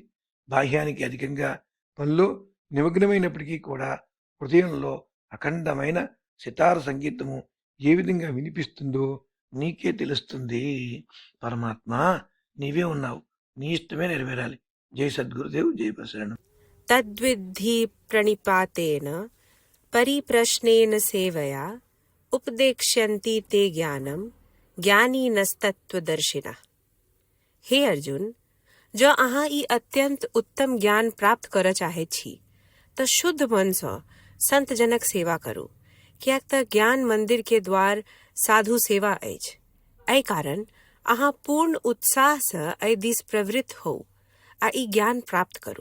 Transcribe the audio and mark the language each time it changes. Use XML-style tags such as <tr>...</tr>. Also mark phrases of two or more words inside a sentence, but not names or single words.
<te>బాహ్యానికి అధికంగా పనిలో నిమగ్నమైనప్పటికీ కూడా హృదయంలో అఖండమైన సితార సంగీతము ఏ విధంగా వినిపిస్తుందో నీకే తెలుస్తుంది. పరమాత్మ నీవే ఉన్నావు, నీ ఇష్టమే నెరవేరాలి. జై సద్గురుదేవ్, జై ప్రసరణం.</te> <sa>తద్విద్ధి ప్రణిపాతేన పరిప్రశ్నేన సేవయా उपदेक्ष्यन्ति ते ज्ञानम ज्ञानीनस्तत्वदर्शिनः.</sa> <mai>हे अर्जुन, जो अहाँ ई अत्यंत उत्तम ज्ञान प्राप्त कर चाहे छी तो शुद्ध मन से संत जनक सेवा करू, कियाक त ज्ञान मंदिर के द्वार साधु सेवा अछि. एहि कारण अहाँ पूर्ण उत्साह से एहि दिस प्रवृत्त हो आ ई ज्ञान प्राप्त करू.</mai>